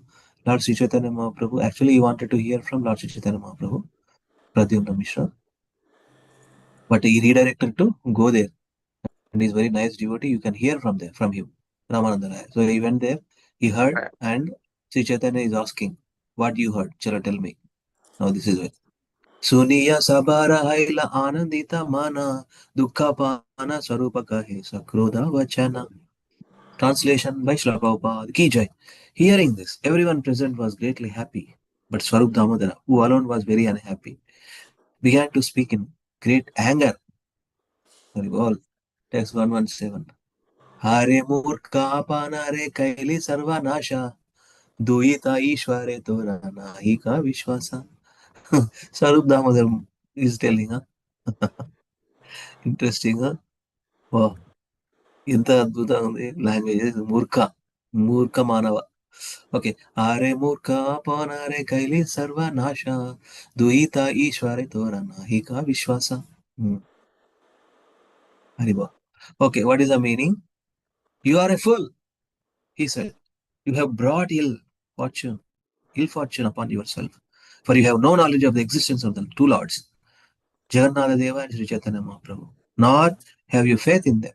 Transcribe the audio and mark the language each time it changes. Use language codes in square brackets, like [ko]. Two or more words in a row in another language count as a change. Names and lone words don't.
[en] Lord Sri Chaitanya Mahaprabhu. Actually, he wanted to hear from Lord Sri Chaitanya Mahaprabhu, Pradyumna Mishra, but he redirected to go there. And he's very nice devotee. You can hear from there, from him, Ramananda Raya. So he went there, he heard, and Sri Chaitanya is asking, what you heard? Chala, tell me. Now this is it. [bn] শুনিয়া সবার হৈল আনন্দিত মন দুঃখ পাঞা স্বরূপ কহে সক্রোধ বচন. [en] Translation by Srila Prabhupada Ki Jai. Hearing this, everyone present was greatly happy, but Swarup Damodara, who alone was very unhappy, began to speak in great anger. All text 117. [bn] হারে মূর্খ পানারে কৈলি সর্ব নাশ দুইত ঈশ্বরে তোর নাহি ক বিশ্বাস. [en] Swarup Damodar is telling, interesting, [te] wow, ఎంత అద్భుతంగా ఉంది లాంగ్వేజ్. మూర్ఖ మానవ. ఓకే. [bn] আরে মূর্খ পবনারে কৈলি সর্বনাশ দুইত ঈশ্বরে তোর নাহিক বিশ্বাস. [te] హరిబా. [en] Okay, what is the meaning? You are a fool, he said. You have brought ill fortune upon yourself, for you have no knowledge of the existence of the two lords, Jagannatha Deva and Sri Chaitanya Mahaprabhu, nor have you faith in them.